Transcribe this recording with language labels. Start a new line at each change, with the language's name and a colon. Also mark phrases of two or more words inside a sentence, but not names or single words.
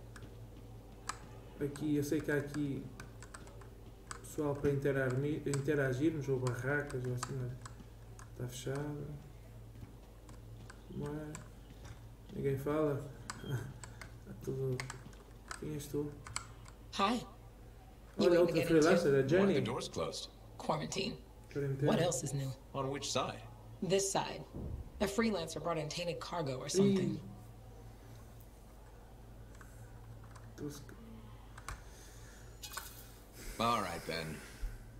Portuguese: Aqui, eu sei que há aqui pessoal para interagirmos, ou barracas, ou assim, mas está fechado. Como é? Ninguém fala? Está tudo... Quem és tu? Hi. Olha, outra freelancer, a Jenny.
English: Why are the doors closed? Quarantine. What else is new? On which side? This side. A freelancer brought in tainted cargo or something. All right then.